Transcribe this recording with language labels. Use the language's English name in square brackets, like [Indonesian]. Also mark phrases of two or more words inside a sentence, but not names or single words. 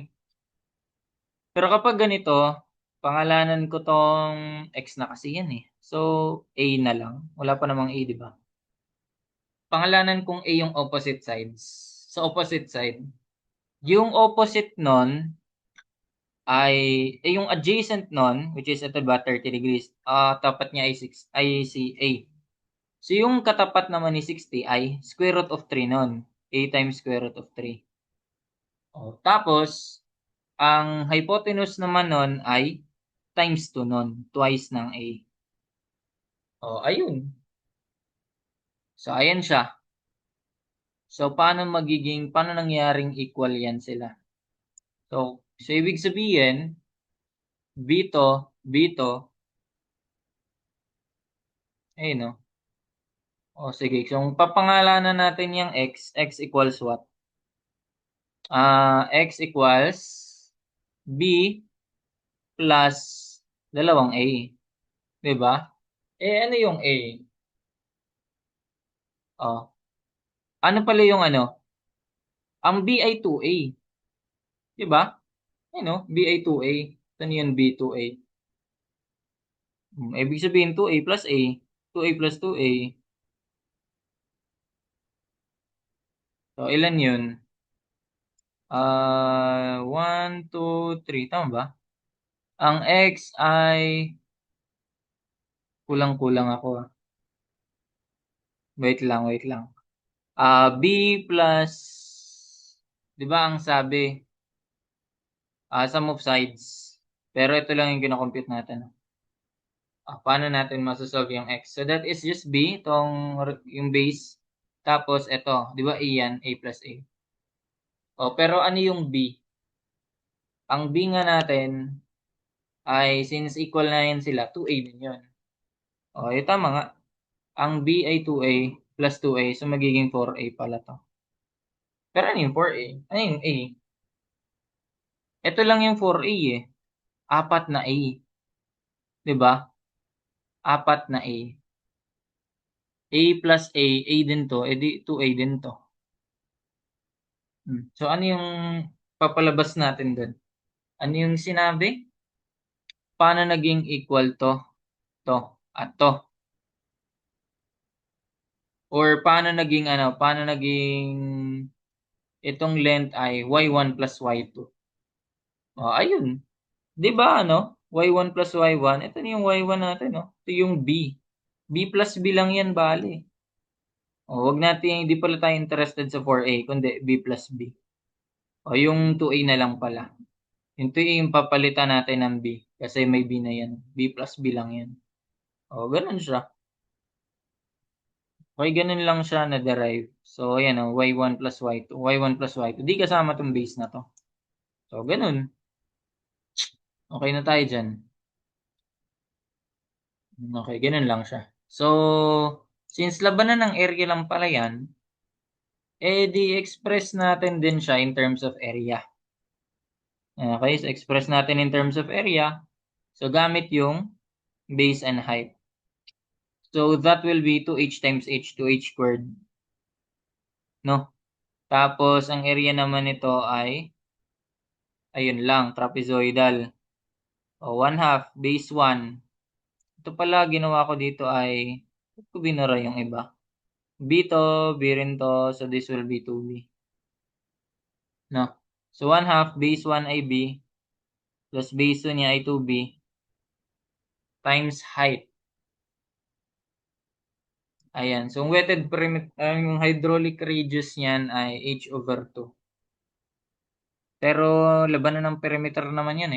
[Filipino] Pero kapag ganito, pangalanan ko tong x na kasi yan eh. So, a na lang. Wala pa namang a, 'di ba? Pangalanan kong a yung [English] opposite sides. [Filipino] Sa [English] opposite side, [Filipino] yung opposite nun ay yung adjacent nun, [English] which is [Filipino] ito ba 30 degrees, tapat niya ay 6 ay si A. So yung katapat naman ni 60 ay [English] square root of 3 [Filipino] nun. [English] A times square root of 3. [Filipino] Tapos ang hypotenuse naman nun ay times 2 nun, twice ng A. Ayun. So ayan siya. So paano nangyaring equal yan sila? So ibig sabihin, B to, ayun no. Sige. So, kung papangalanan natin yung [English] x equals what? X equals b plus [Filipino] dalawang a. Diba? Ano yung a? Ano pala yung ano? Ang b ay 2a. Diba? B ay 2a. Ano yun b 2a? Ibig sabihin [English] 2a plus a. 2a plus 2a. [Filipino] So, ilan yun? 1, 2, 3. Tama ba? Ang x ay kulang-kulang ako. Wait lang. [English] B plus, [Filipino] di ba ang sabi, [English] sum of sides. [Filipino] Pero ito lang yung kinocompute natin. Paano natin masasolve yung x? [English] So that is just b, [Filipino] yung base, Tapos ito, 'di ba A yan, [English] A plus A. [Filipino] O, pero ano yung B? Ang B nga natin ay since equal na yan sila, 2A din yun. O, tama nga. Ang B ay [English] 2A plus 2A, [Filipino] so magiging 4A pala to. Pero ano yung 4A? Ano yung A? Ito lang yung 4A eh. Apat na A. 'Di ba? Apat na A. [English] A plus A [Filipino] din to, edi 2A din to. So ano yung papalabas natin doon? Ano yung sinabi? Paano naging equal to, at to? Or paano naging itong length ay [English] y1 plus y2? [Filipino] O, ayun. 'Di ba [English] y1 plus y1, [Filipino] ito na yung y1 natin, no? Ito yung b. [English] B plus b [Filipino] lang yan, bale. O, wag natin, hindi pala tayo interested sa 4a, kundi [English] b plus b. [Filipino] O, yung 2a na lang pala. Yung 2a yung papalitan natin ng b, kasi may b na yan. [English] B plus b [Filipino] lang yan. O, ganun siya. Okay, ganun lang siya na-derive. So, ayan [English] y1 plus y2. y1 plus y2. [Filipino] Di kasama tong base na to. So, ganun. Okay na tayo dyan. Okay, ganun lang siya. So, since labanan ng area lang pala yan, di-express natin din siya [English] in terms of area. [Filipino] Okay, so express natin [English] in terms of area. [Filipino] So, gamit yung [English] base and height. So, that will be 2h times h, 2h squared. [Filipino] No? Tapos, ang area naman nito ay, ayun lang, trapezoidal. O, 1/2, base 1. Ito pala, ginawa ko dito ay, ba't ko binara yung iba? B to, B rin to, [English] so this will be 2B. [Filipino] No? So, 1/2, base 1 ay B, [English] plus base 2 [Filipino] niya ay 2B, [English] times height. [Filipino] Ayan. So, [English] wetted perimeter, [Filipino] yung [English] hydraulic radius [Filipino] niyan ay h over 2. Pero, labanan ng perimeter naman yan eh.